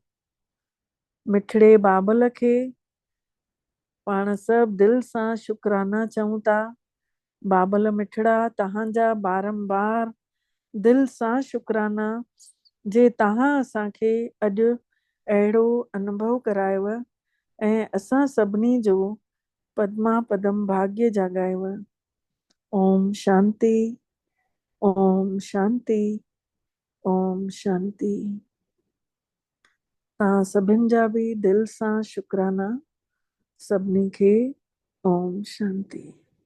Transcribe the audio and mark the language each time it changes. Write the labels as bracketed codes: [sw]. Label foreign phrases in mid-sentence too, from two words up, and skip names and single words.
[sd] मिठड़े बाबल खे पाण सभु दिलि सां शुकराना चऊं था। बाबल मिठड़ा, तव्हांजा बारंबार दिलि सां शुकराना जे तव्हां असांखे अॼु अहिड़ो अनुभव करायव ऐं असां सभिनी जो पद्मा पदम भाग्य जाॻायव। ओम शांति, ओम शांति, ओम शांति। तव्हां सभिनि जा बि दिलि सां शुकराना सभिनी खे। ओम शांति।